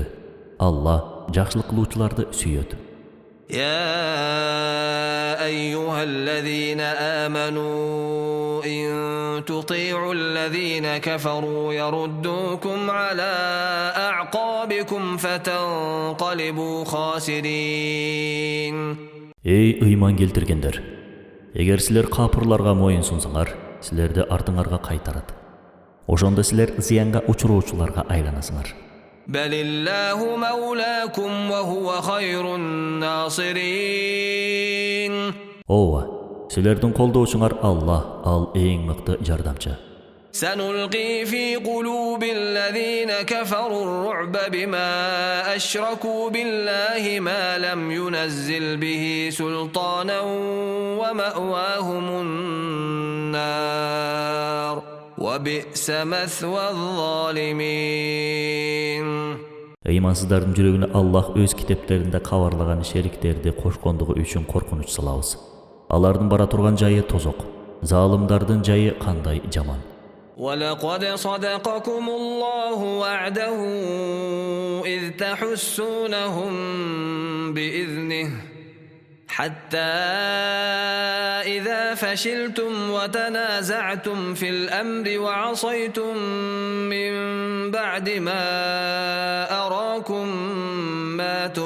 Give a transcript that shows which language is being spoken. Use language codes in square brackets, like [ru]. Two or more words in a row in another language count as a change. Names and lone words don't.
[ky] Алла жакшылык кылуучуларды сүйөт. [ar] يا أيها الذين آمنوا إن تطيعوا الذين كفروا يردوكم على أعقابكم فتنقلبوا خاسرين. [ky] Ey ыйман келтиргендер, эгер силер капырларга моюн сунсаңар, силерди артыңарга кайтарат. Ошондо силер зыянга учуруучуларга айланасыңар. [ar] بل الله مولاكم وهو خير الناصرين. [ky] Ооба, силердин колдоочуңар Алла, ал эң мыкты жардамчы. [ar] سنلقي في قلوب الذين كفروا الرعب بما أشركوا بالله ما لم ينزل به سلطانا ومأواهم النار وبئس مثوى الظالمين. [ky] Ыймансыздардын жүрөгүнө Аллах өз китептеринде кабарлаган шериктерди кошкондугу үчүн коркунуч салабыз. Алардын бара турган жайы тозок. Залымдардын жайы кандай жаман. [ar] ولقد صدقكم الله وعده إذ تحسونهم بإذنه حتى إذا فشلتم وتنازعتم في الأمر وعصيتم من بعد ما أراكم ما